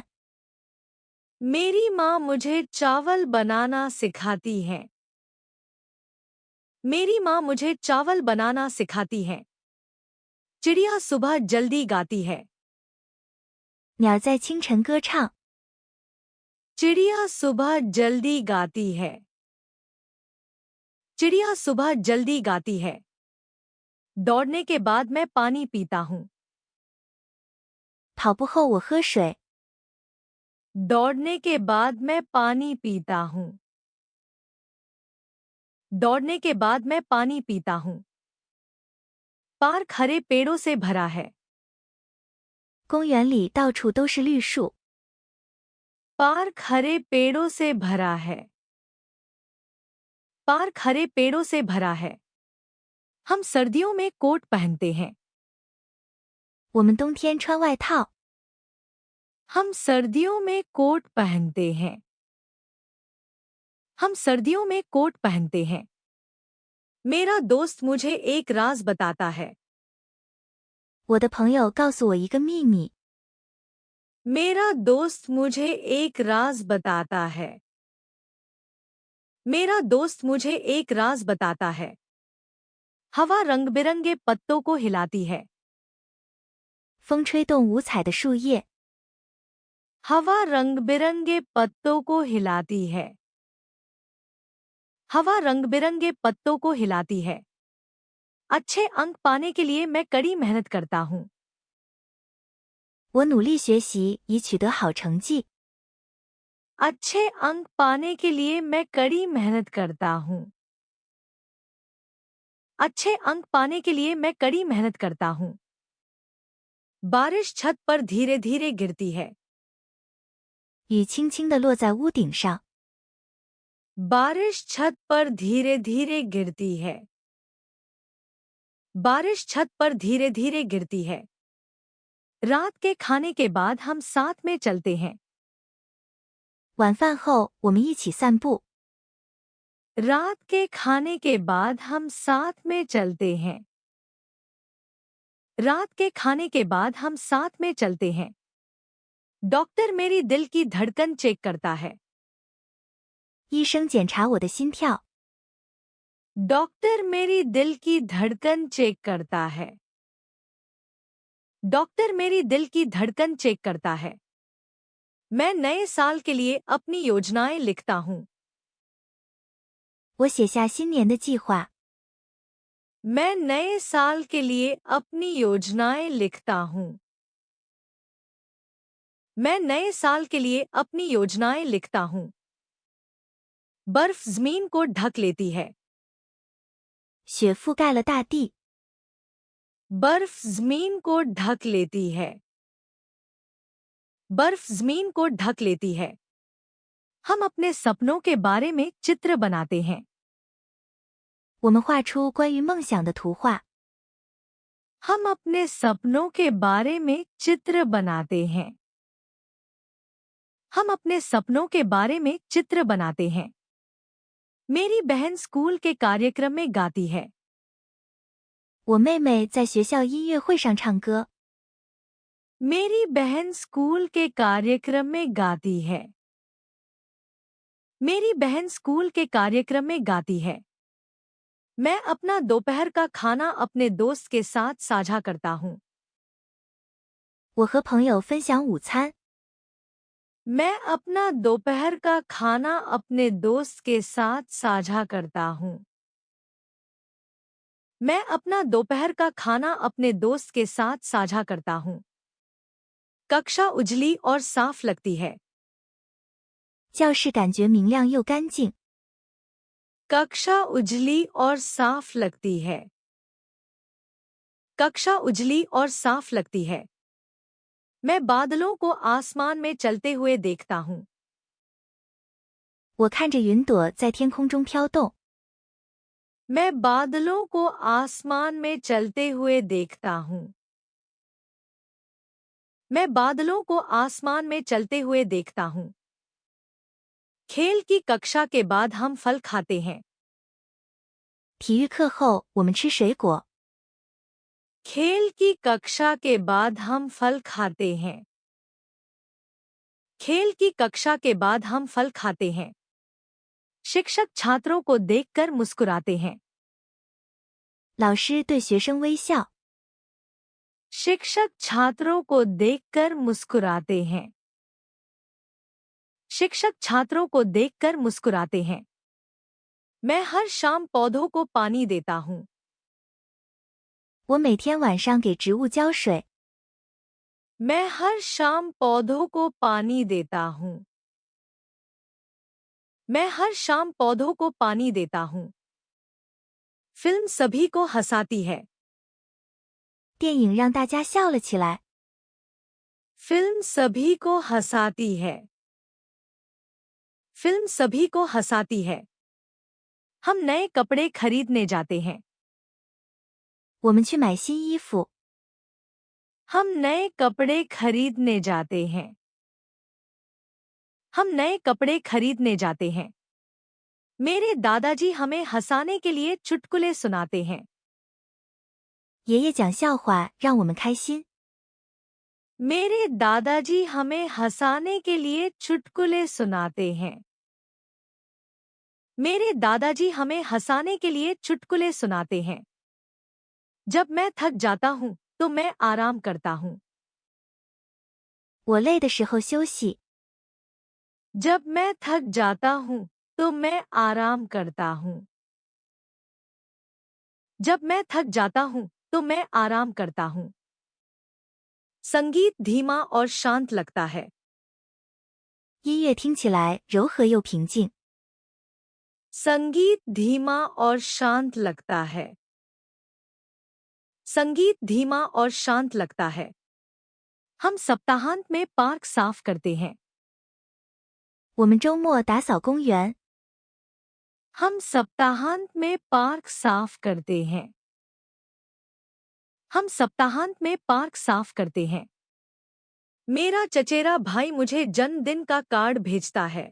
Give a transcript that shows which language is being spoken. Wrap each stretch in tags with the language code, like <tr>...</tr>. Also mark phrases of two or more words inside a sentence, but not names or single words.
<hi>मेरी माँ मुझे चावल बनाना सिखाती है। मेरी माँ मुझे चावल बनाना सिखाती है। चिड़िया सुबह जल्दी गाती है।</hi> <zh>鸟在清晨歌唱。</zh> <hi>चिड़िया सुबह जल्दी गाती है। चिड़िया सुबह जल्दी गाती है। दौड़ने के बाद मैं पानी पीता हूँ।</hi> <zh>跑步后我喝水。</zh> <hi>दौड़ने के बाद मैं पानी पीता हूँ। दौड़ने के बाद मैं पानी पीता हूँ। पार्क हरे पेड़ों से भरा है।</hi> <zh>公园里到处都是绿树。</zh> <hi>पार्क हरे पेड़ों से भरा है। पार्क हरे पेड़ों से भरा है। हम सर्दियों में कोट पहनते हैं।</hi> <zh>我们冬天穿外套。</zh> <hi>हम सर्दियों में कोट पहनते हैं। हम सर्दियों में कोट पहनते हैं। मेरा दोस्त मुझे एक राज बताता है।</hi> <zh>我的朋友告诉我一个秘密。</zh> <hi>मेरा दोस्त मुझे एक राज बताता है। मेरा दोस्त मुझे एक राज बताता है। हवा रंग बिरंगे पत्तों को हिलाती है।</hi> <zh>风吹动五彩的树叶。</zh> <hi>हवा रंग बिरंगे पत्तों को हिलाती है। हवा रंग बिरंगे पत्तों को हिलाती है। अच्छे अंक पाने के लिए मैं कड़ी मेहनत करता हूँ।</hi> <zh>我努力学习以取得好成绩。</zh> <hi>अच्छे अंक पाने के लिए मैं कड़ी मेहनत करता हूँ। अच्छे अंक पाने के लिए मैं कड़ी मेहनत करता हूँ। बारिश छत पर धीरे धीरे गिरती है।</hi> <zh>雨轻轻地落在屋顶上。</zh> <hi>बारिश छत पर धीरे धीरे गिरती है। बारिश छत पर धीरे धीरे गिरती है। रात के खाने के बाद हम साथ में चलते हैं।</hi> <zh>晚饭后我们一起散步。</zh> <hi>रात के खाने के बाद हम साथ में चलते हैं। रात के खाने के बाद हम साथ में चलते हैं। डॉक्टर मेरी दिल की धड़कन चेक करता है।</hi> <zh>医生检查我的心跳。</zh> <hi>डॉक्टर मेरी दिल की धड़कन चेक करता है। डॉक्टर मेरी दिल की धड़कन चेक करता है। मैं नए साल के लिए अपनी योजनाएं लिखता हूँ।</hi> <zh>我写下新年的计划。</zh> <hi>मैं नए साल के लिए अपनी योजनाएं लिखता हूँ। मैं नए साल के लिए अपनी योजनाएं लिखता हूँ। बर्फ जमीन को ढक लेती है।</hi> <zh>雪覆盖了大地。</zh> <hi>बर्फ जमीन को ढक लेती है। बर्फ जमीन को ढक लेती है। हम अपने सपनों के बारे में चित्र बनाते हैं।</hi> <zh>我们画出关于梦想的图画。</zh> <hi>हम अपने सपनों के बारे में चित्र बनाते हैं। हम अपने सपनों के बारे में चित्र बनाते हैं। मेरी बहन स्कूल के कार्यक्रम में गाती है।</hi> <zh>我妹妹在学校音乐会上唱歌。</zh> <hi>मेरी बहन स्कूल के कार्यक्रम में गाती है। मेरी बहन स्कूल के कार्यक्रम में गाती है। मैं अपना दोपहर का खाना अपने दोस्त के साथ साझा करता हूँ।</hi> <zh>我和朋友分享午餐。</zh> <hi>मैं अपना दोपहर का खाना अपने दोस्त के साथ साझा करता हूँ। मैं अपना दोपहर का खाना अपने दोस्त के साथ साझा करता हूँ। कक्षा उजली और साफ लगती है।</hi> <zh>教室感觉明亮又干净。</zh> <hi>कक्षा उजली और साफ लगती है। कक्षा उजली और साफ लगती है। मैं बादलों को आसमान में चलते हुए देखता हूँ।</hi> <zh>我看着云朵在天空中飘动。</zh> <hi>मैं बादलों को आसमान में चलते हुए देखता हूँ। मैं बादलों को आसमान में चलते हुए देखता हूँ। खेल की कक्षा के बाद हम फल खाते हैं।</hi> <zh>体育课后，我们吃水果。</zh> <hi>खेल की कक्षा के बाद हम फल खाते हैं। खेल की कक्षा के बाद हम फल खाते हैं। शिक्षक छात्रों को देखकर मुस्कुराते हैं।</hi> <zh>老师对学生微笑。</zh> <hi>शिक्षक छात्रों को देखकर मुस्कुराते हैं। शिक्षक छात्रों को देखकर मुस्कुराते हैं। मैं हर शाम पौधों को पानी देता हूँ।</hi> <zh>我每天晚上给植物浇水。</zh> <hi>मैं हर शाम पौधों को पानी देता हूँ। मैं हर शाम पौधों को पानी देता हूँ। फिल्म सभी को हंसाती है।</hi> <zh>电影让大家笑了起来。</zh> <hi>फिल्म सभी को हंसाती है। फिल्म सभी को हंसाती है। हम नए कपड़े खरीदने जाते हैं।</hi> <zh>我们去买新衣服。</zh> <hi>हम नए कपड़े खरीदने जाते हैं। हम नए कपड़े खरीदने जाते हैं। मेरे दादाजी हमें हंसाने के लिए चुटकुले सुनाते हैं।</hi> <zh>爷爷讲笑话让我们开心。</zh> <hi>मेरे दादाजी हमें हंसाने के लिए चुटकुले सुनाते हैं। मेरे दादाजी हमें हंसाने के लिए चुटकुले सुनाते हैं। जब मैं थक जाता हूँ तो मैं आराम करता हूँ।</hi> <zh>我累的时候休息。</zh> <hi>जब मैं थक जाता हूँ तो मैं आराम करता हूँ। जब मैं थक जाता हूँ तो मैं आराम करता हूँ। संगीत धीमा और शांत लगता है।</hi> <zh>音乐听起来柔和又平静。</zh> <hi>संगीत धीमा और शांत लगता है। संगीत धीमा और शांत लगता है। हम सप्ताहांत में पार्क साफ करते हैं।</hi> <zh>我们周末打扫公园。</zh> <hi>हम सप्ताहांत में पार्क साफ करते हैं। हम सप्ताहांत में पार्क साफ करते हैं। मेरा चचेरा भाई मुझे जन्मदिन का कार्ड भेजता है।</hi>